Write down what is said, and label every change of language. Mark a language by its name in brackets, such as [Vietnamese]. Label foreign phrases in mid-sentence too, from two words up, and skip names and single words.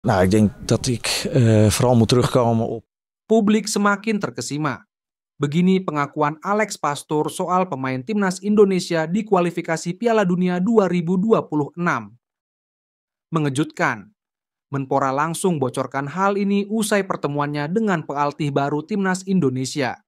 [Dutch] Nou, ik denk dat ik vooral moet terugkomen op. [Indonesian] Publik semakin terkesima. Begini pengakuan Alex Pastoor soal pemain timnas Indonesia di kualifikasi Piala Dunia 2026. Mengejutkan, Menpora langsung bocorkan hal ini usai pertemuannya dengan pelatih baru timnas Indonesia.